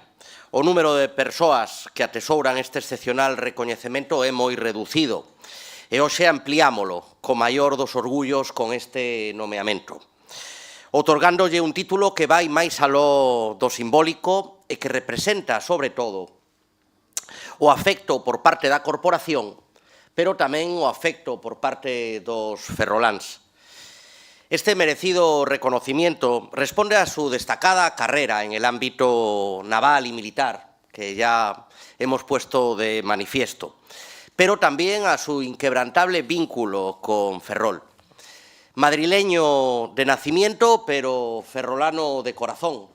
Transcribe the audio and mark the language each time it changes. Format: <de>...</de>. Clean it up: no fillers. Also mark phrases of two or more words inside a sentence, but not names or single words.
<gl>O número de persoas que atesouran este excepcional recoñecemento é moi reducido e hoxe ampliámolo co maior dos orgullos con este nomeamento, otorgándolle un título que vai máis aló do simbólico e que representa, sobre todo, o afecto por parte da corporación, pero tamén o afecto por parte dos ferroláns.</gl> <es>Este merecido reconocimiento responde a su destacada carrera en el ámbito naval y militar, que ya hemos puesto de manifiesto, pero también a su inquebrantable vínculo con Ferrol. Madrileño de nacimiento, pero ferrolano de corazón.</es>